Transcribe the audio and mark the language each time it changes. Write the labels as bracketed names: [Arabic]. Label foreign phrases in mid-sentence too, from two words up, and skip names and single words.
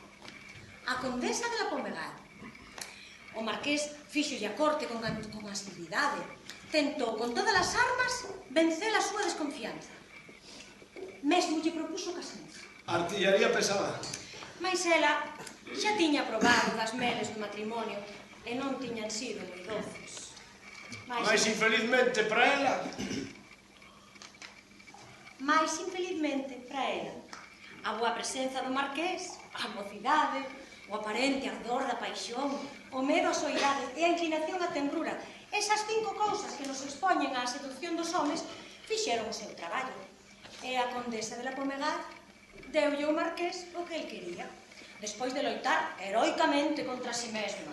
[Galician] A condesa de la Pomerade. O marqués fíxolle a corte con asiduidade. Tentou con todas as armas vencer a súa desconfianza. Mesmo lle propuso casamento. Artillaría pesada. Mais ela xa tiña probado das meles do matrimonio e non tiñan sido moi doces. Mais infelizmente para ela... Mais infelizmente para ela, a boa presenza do marqués, a mocidade, o aparente ardor da paixón, o medo á soidade e a inclinación á tenrura, esas 5 cousas que nos expoñen á seducción dos homes, fixeron o seu traballo. E a condesa de la Pomerade deulle ao marqués o que el quería, despois de loitar heroicamente contra si mesma.